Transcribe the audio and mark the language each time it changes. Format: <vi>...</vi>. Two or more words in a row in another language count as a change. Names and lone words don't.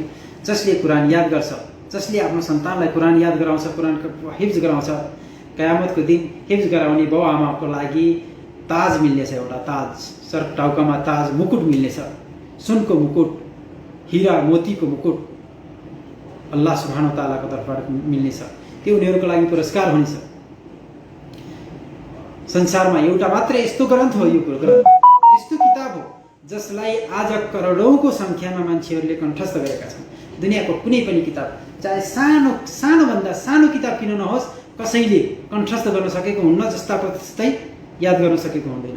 <ne>जसले कुरान याद गर्छ, जसले आफ्नो सन्तानलाई कुरान याद गराउँछ, कुरानको हिफ्ज गराउँछ, कयामतको दिन हिफ्ज गराउने बाउ आमाको लागि ताज मिल्नेछ, एउटा ताज, सर टाउकामा ताज मुकुट मिल्नेछ, सुनको मुकुट, हीरा मोतीको मुकुट</ne> <ar>الله سبحانه وتعالى</ar> <ne>तर्फबाट मिल्नेछ। त्यो उनीहरूको लागि पुरस्कार हुनेछ। संसारमा एउटा मात्रै यस्तो ग्रन्थ हो, यो ग्रन्थ यस्तो किताब हो जसलाई आज करोडौंको संख्यामा मान्छेहरूले कण्ठस्थ गरेका छन्। दुनियाँको कुनै पनि किताब, चाहे सानोभन्दा सानो किताब किन नहोस्, कसैले कण्ठस्थ गर्न सकेको हुन्न, जस्ताको त्यस्तै याद गर्न सकेको हुँदैन।</ne>